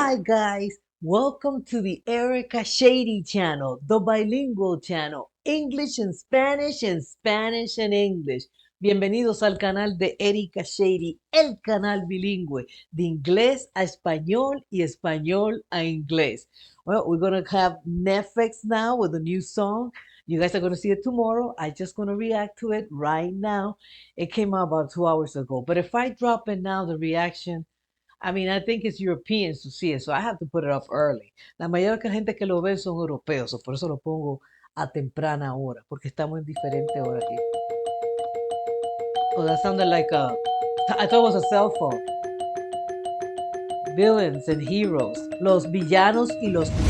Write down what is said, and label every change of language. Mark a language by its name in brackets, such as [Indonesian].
[English] guys, welcome to the Erica Shady channel, the bilingual channel, English and Spanish and Spanish and English. [Spanish] Bienvenidos al canal de Erica Shady, el canal bilingüe de inglés a español y español a inglés. [English] Well, we're going to have Neffex now with a new song. You guys are going to see it tomorrow. I just going to react to it right now. It came out about 2 hours ago. But if I drop in now the reaction, I mean, I think it's Europeans to see it, so I have to put it up early. [Spanish] La mayor gente que lo ve son europeos, so por eso lo pongo a temprana hora, porque estamos en diferente hora aquí. [English] Oh, that sounded like I thought it was a cell phone. Villains and heroes, [Spanish] los villanos y los